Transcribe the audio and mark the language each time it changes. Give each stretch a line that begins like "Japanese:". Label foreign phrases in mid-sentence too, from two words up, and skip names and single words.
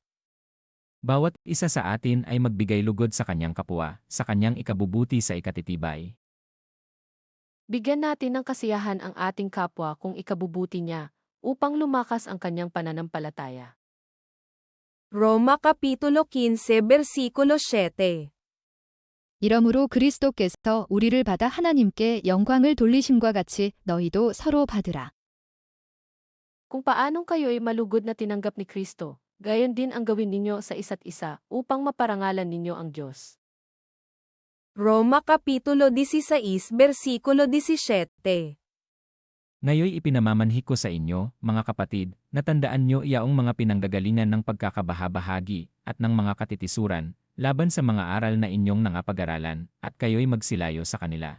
Filipino: Bawat isa sa atin ay magbigay lugod sa kanyang kapwa, sa kanyang ikabubuti sa ikatitibay. Bigyan natin ng kasiyahan ang ating kapwa kung ikabubuti niya, upang lumakas ang kanyang pananampalataya. Roma Kapitulo 15 Versikulo 7.
Korean: 이러므로 그리스도께서 우리를 받아 하나님께 영광을 돌리심과 같이 너희도 서로 받으라.
Filipino: Kung paanong kayo'y malugod na tinanggap ni Kristo, gayon din ang gawin ninyo sa isa't isa upang maparangalan ninyo ang Diyos. Roma Kapitulo 16 Versikulo 17. Ngayoy ipinamamanhi ko sa inyo, mga kapatid, na tandaan nyo iyaong mga pinanggagalingan ng pagkakabahabahagi at ng mga katitisuran, laban sa mga aral na inyong nangapag-aralan, at kayo'y magsilayo sa kanila.